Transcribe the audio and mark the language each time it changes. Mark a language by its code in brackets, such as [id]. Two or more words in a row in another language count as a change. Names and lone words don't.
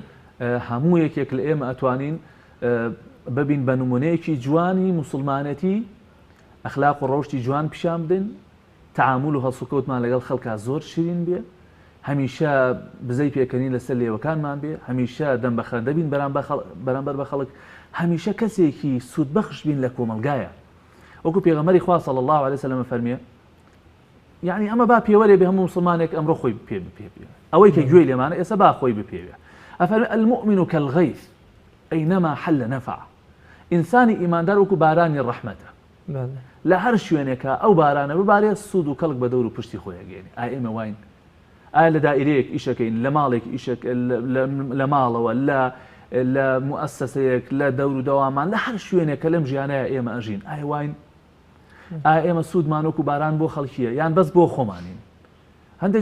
[ckb] هەموو یەکێک لە ئێمە ئەتوانین ببین بە نمونەیەکی جوانی مسلمانەتی ئەخلاق و ڕەوشتی جوان پیشان بدەین تەعامل و هەڵسوکەوتمان لەگەڵ خەڵکا زۆر شیرین بێ هەمیشە بزەی پێکەنی لەسەر لێوەکانمان بێ هەمیشە دەم بەخەن دەبین بەرامبەر بە خەڵک هەمیشە کەسێکی سوودبەخش بین لە کۆمەلگایە وەکو پێغەمبەری خوا [ar] صلی الله عليه وسلم [ckb] فەرمیێ یعنی ئەمە با پێوەرێ بێ هەموو مسلمانێک ئەمڕۆ خۆی پێ بپێ ئەوەی کە گوێی لێمانە ئێستا با خۆی بپێوێ ئەفەرمێ [ar] المؤمن كالغيث أينما حل نفع [ckb] ئینسانی ئیماندار وەکو بارانی ڕەحمەتە لە هەر شوێنێکە ئەو بارانە ببارێ سوود و کەڵک بە دەور و پشتی خۆی ئەگەێنێ ئایا ئێمە واین ئایا لە دائیرەیەک ئیشەکەین لە ماڵێک ئیشەک لە ماڵەوە لە مؤسسەیەک لە دەور و دەوامان لە هەر شوێنێک کە لەم ژیانەیە ئێمە ئەژین ئایا واین ئایا ئێمە سوودمان وەکو باران بۆ خەڵکیە یان بەس بۆ خۆمانین هەندێک